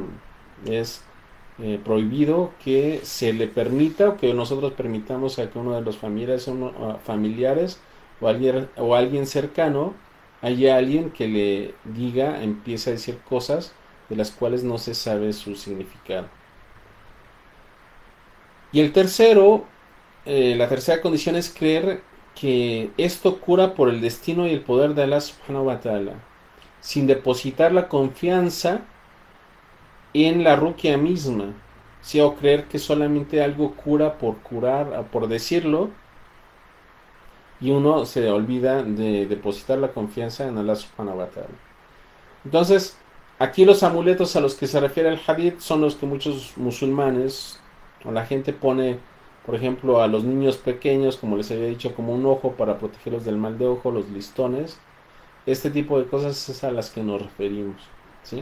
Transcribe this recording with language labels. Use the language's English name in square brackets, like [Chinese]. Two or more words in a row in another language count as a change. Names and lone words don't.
[Spanish] Es prohibido que se le permita o que nosotros permitamos a que uno de los familiares o alguien cercano haya alguien que le diga, empiece a decir cosas de las cuales no se sabe su significado. Y la tercera condición es creer que esto cura por el destino y el poder de [Arabic] Allah subhanahu wa ta'ala, [Spanish] sin depositar la confianza en la ruqya misma, ¿sí? O creer que solamente algo cura por curar, por decirlo, y uno se olvida de depositar la confianza en [Arabic] Allah subhanahu wa ta'ala. [Spanish] Entonces, aquí los amuletos a los que se refiere el hadith son los que muchos musulmanes o la gente pone, por ejemplo, a los niños pequeños, como les había dicho, como un ojo para protegerlos del mal de ojo, los listones. Este tipo de cosas es a las que nos referimos, ¿sí?